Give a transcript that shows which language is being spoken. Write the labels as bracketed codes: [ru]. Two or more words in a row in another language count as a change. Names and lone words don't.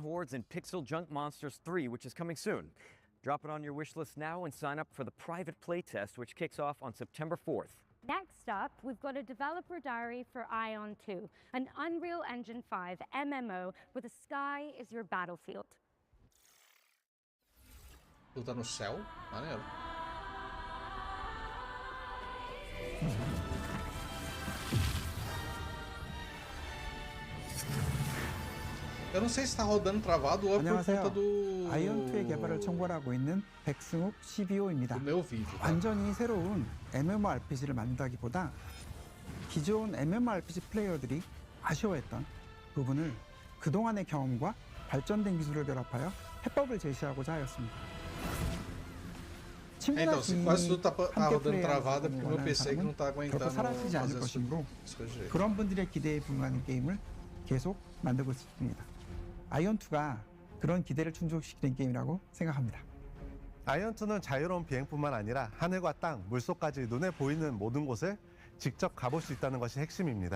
[en] hordes in Pixel Junk Monsters 3, which is coming soon. Drop it on your wish list now and sign up for the private playtest, which kicks off on September 4th. Next up, we've got a developer diary for Ion 2, an Unreal Engine 5 MMO where the sky is your battlefield. [pt] Luta no céu? Maneiro. Eu não sei se está rodando travado ou é por conta do... [ko] 아이언2의 개발을 총괄하고 있는 백승욱 CBO입니다. [pt] do meu vídeo. Tá? [ko] 완전히 새로운 MMORPG를 만든다기보다 기존 MMORPG 플레이어들이 아쉬워했던 부분을 그동안의 경험과 발전된 기술을 결합하여 해법을 제시하고자 하였습니다. [pt] Então, se quase tudo tá rodando travado é porque o meu PC que não tá aguentando [ko] 사라지지 않을 것이므로 그런 분들의 기대에 부응하는 게임을 계속 만들고 있습니다. 아이언2가 그런 기대를 충족시키는 게임이라고 생각합니다. 아이언2는 자유로운 비행뿐만 아니라 하늘과 땅, 물속까지 눈에 보이는 모든 곳을 직접 가볼 수 있다는 것이 핵심입니다.